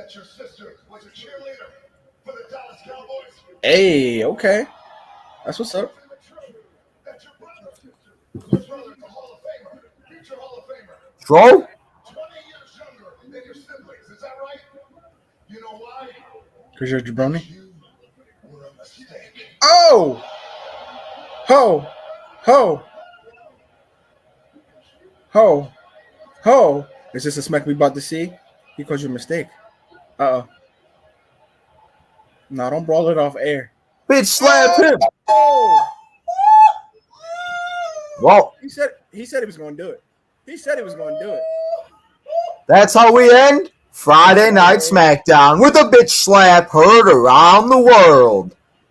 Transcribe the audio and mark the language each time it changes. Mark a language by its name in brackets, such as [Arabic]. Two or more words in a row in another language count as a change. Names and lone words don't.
[English] Hey, okay. That's what's up. Troll? Because you're a jabroni? Oh! Ho! Ho! Ho! Ho! Is this a smack we about to see? He caused you a mistake. Uh-oh. No, don't brawl it off air. Bitch slap him. Oh! Well, He said he was going to do it. He said he was going to do it. that's how we end Friday Night SmackDown with a bitch slap heard around the world.